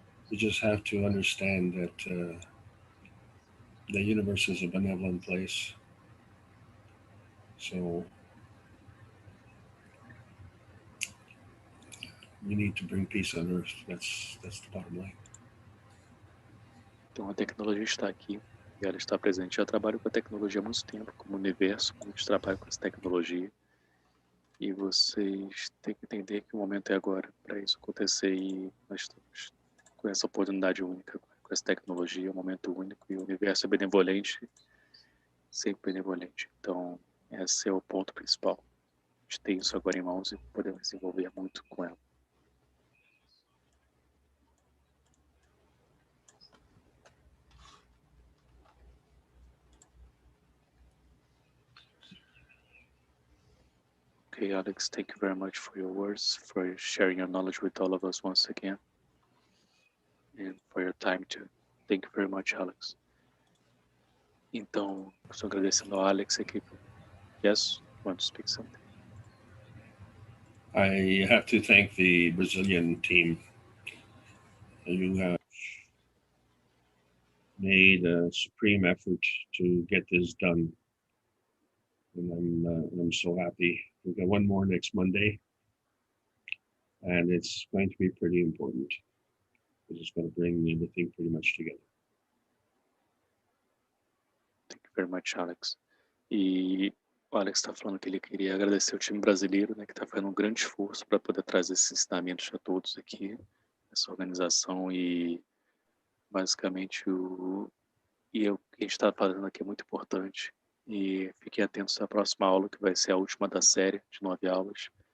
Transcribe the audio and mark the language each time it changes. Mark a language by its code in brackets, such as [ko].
[en] You just have to understand that the universe is a benevolent place. So we need to bring peace on earth. That's the bottom line. [pt] Então a tecnologia está aqui e ela está presente. Eu trabalho com a tecnologia há muito tempo, como universo, muitos trabalham com essa tecnologia. E vocês têm que entender que o momento é agora para isso acontecer e nós estamos com essa oportunidade única, com essa tecnologia, um momento único e o universo é benevolente, sempre benevolente. Então esse é o ponto principal. A gente tem isso agora em mãos e podemos desenvolver muito com ela. [en] Okay, Alex, thank you very much for your words, for sharing your knowledge with all of us once again, and for your time too. Thank you very much, Alex. [pt] Então, estou agradecendo ao Alex aqui. [en] Yes, want to speak something? I have to thank the Brazilian team. You have made a supreme effort to get this done. And I'm so happy. We've got one more next Monday, and it's going to be pretty important. It's going to bring everything pretty much together. Thank you very much, Alex. [pt] E o Alex está falando que ele queria agradecer o time brasileiro, né, que está fazendo um grande esforço para poder trazer esses ensinamentos a todos aqui, essa organização e basicamente o que a gente está fazendo aqui é muito importante. E fiquem atentos à próxima aula, que vai ser a última da série de 9 aulas.